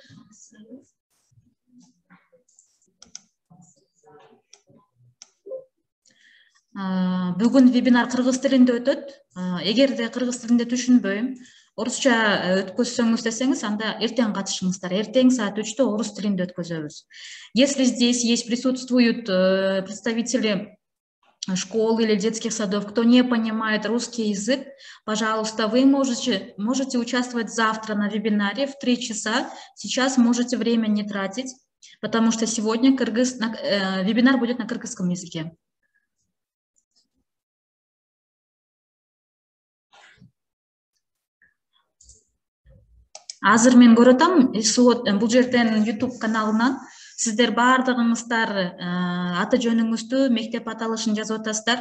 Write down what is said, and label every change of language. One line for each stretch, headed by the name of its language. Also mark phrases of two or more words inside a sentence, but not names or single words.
Kyrgyz: Бүгүн вебинар кыргыз тилинде өтөт. Эгерде кыргыз тилинде түшүнбөйм, орусча өткөзсөңүз десеңиз, анда эртең катышыңыздар. Эртең саат 3-тө орус тилинде өткөзөбүз.
Russian: Если здесь присутствуют представители школ или детских садов, кто не понимает русский язык, пожалуйста, вы можете участвовать завтра на вебинаре в 3 часа. Сейчас можете время не тратить, потому что сегодня вебинар будет на кыргызском языке.
Kyrgyz: Азыр мен көрөтам, бул жерден YouTube каналынан сиздер баардыгыңыздар аты жөнүңүздү, мектеп аталышын жазып атасыздар.